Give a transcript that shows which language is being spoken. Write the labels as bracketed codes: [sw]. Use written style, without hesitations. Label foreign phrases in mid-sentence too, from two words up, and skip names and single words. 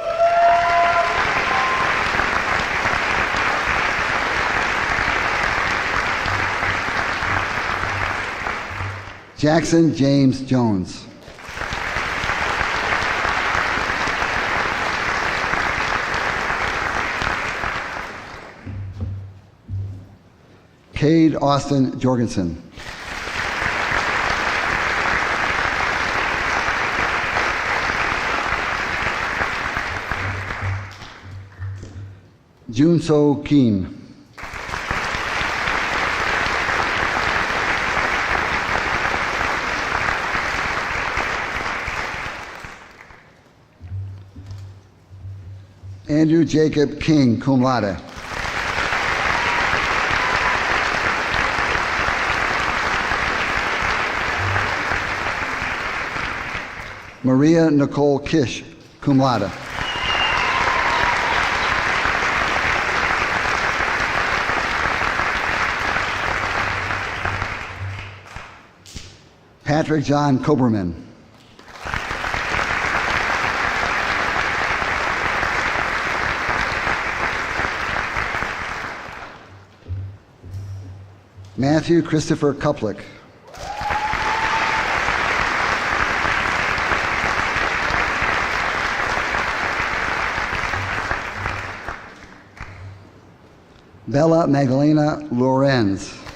[en] Jackson James Jones, Cade Austin Jorgensen, Junso Kim, Andrew Jacob King, [la] cum laude. [en] Maria Nicole Kish, [la] cum laude. [en] Patrick John Koberman, Matthew Christopher Kuplick, Bella Magdalena Lorenz,